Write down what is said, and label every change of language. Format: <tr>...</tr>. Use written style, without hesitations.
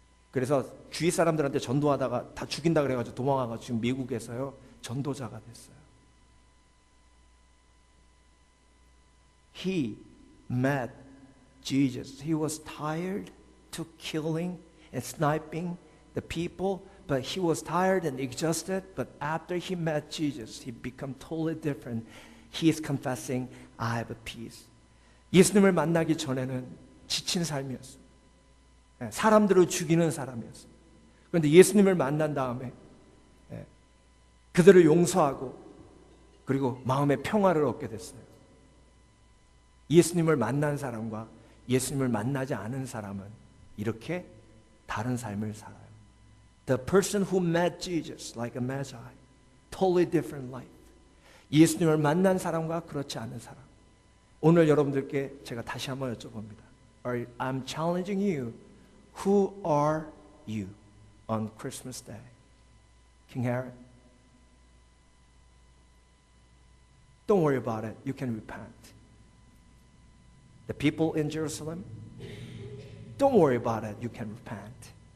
<ko>그래서 주위 사람들한테 전도하다가 다 죽인다 그래가지고 도망가가지고 지금 미국에서요 전도자가 됐어요.</ko> <en>He met Jesus. He was tired to killing and sniping the people, but he was tired and exhausted. But after he met Jesus, he became totally different. He is confessing, I have a peace.</en> <ko>예수님을 만나기 전에는 지친 삶이었어요. 사람들을 죽이는 사람이었어요. 그런데 예수님을 만난 다음에 그들을 용서하고 그리고 마음의 평화를 얻게 됐어요. 예수님을 만난 사람과 예수님을 만나지 않은 사람은 이렇게 다른 삶을 살아요.</ko> <en>The person who met Jesus like a magi, totally different life.</en> <ko>예수님을 만난 사람과 그렇지 않은 사람. 오늘 여러분들께 제가 다시 한번 여쭤봅니다.</ko> <en>I'm challenging you. Who are you on Christmas Day? King Herod? Don't worry about it. You can repent. The people in Jerusalem? Don't worry about it. You can repent.</en>